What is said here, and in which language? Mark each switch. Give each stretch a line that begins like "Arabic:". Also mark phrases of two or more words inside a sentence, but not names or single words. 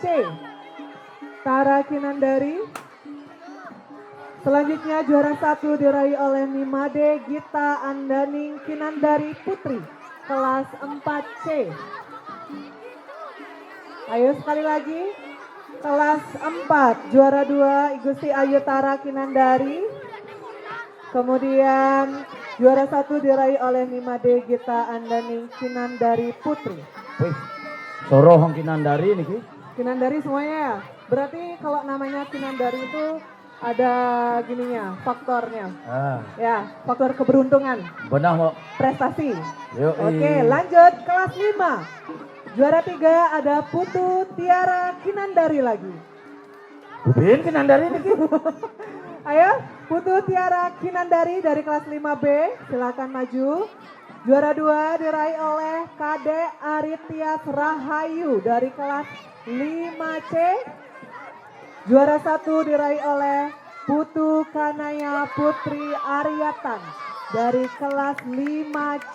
Indonesian: Tara Kinandari. Selanjutnya juara 1 diraih oleh Nimade Gita Andaning Kinandari Putri kelas 4C. Ayo sekali lagi. Kelas 4 juara 2 Igusti Ayu Tara Kinandari. Kemudian juara 1 diraih oleh Nimade Gita Andaning Kinandari Putri.
Balinese: Wih, sorohong Kinandari niki.
Indonesian: Kinandari semuanya ya. Berarti kalau namanya Kinandari itu ada gininya, faktornya. Ya, faktor keberuntungan. Benar mau. Prestasi. Yuk, Oke, lanjut kelas 5. Juara 3 ada Putu Tiara Kinandari lagi.
Balinese: Bubin Kinandari niki.
Indonesian: Ayo, Putu Tiara Kinandari dari kelas 5B, silakan maju. Juara 2 diraih oleh Kade Aritias Rahayu dari kelas 5C. Juara 1 diraih oleh Putu Kanaya Putri Aryatan dari kelas 5C.